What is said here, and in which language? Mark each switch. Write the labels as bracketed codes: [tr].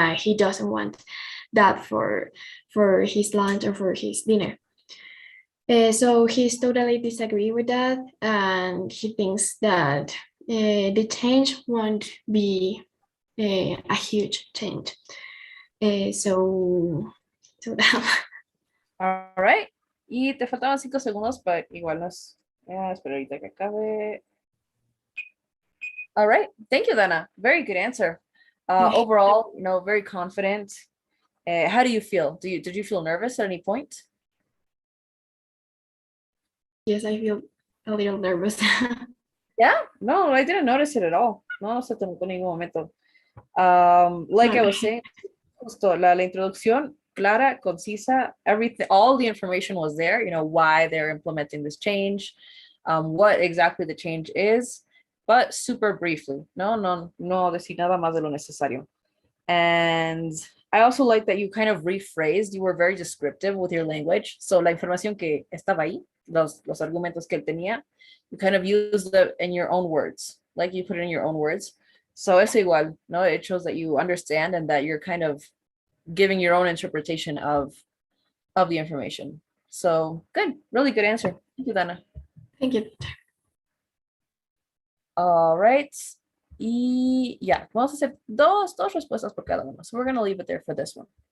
[en] He doesn't want that for his lunch or for his dinner. So he's totally disagree with that, and he thinks that the change won't be a huge change. So that. All right. [es] Y te faltaban 5 segundos, pero igual nos... espera ahorita que acabe. [en] All right. Thank you, Dana. Very good answer. Overall, very confident. How do you feel? Did you feel nervous at any point? Yes, I feel a little nervous. Yeah, no, I didn't notice it at all. [es] No se te notó en ningún momento. [en] Like I was saying, [es] justo la introducción, clara, concisa, [en] everything, all the information was there, why they're implementing this change, what exactly the change is, but super briefly, [es] no decir nada más de lo necesario. [en] And I also like that you kind of rephrased, you were very descriptive with your language. So [es] la información que estaba ahí, los argumentos que él tenía, [en] you kind of used it in your own words, like you put it in your own words. So [es] es igual, no, [en] it shows that you understand and that you're kind of giving your own interpretation of the information. So good, really good answer. Thank you, Dana. Thank you. All right. Y yeah, [es] vamos a hacer dos respuestas por cada uno. [en] So we're going to leave it there for this one.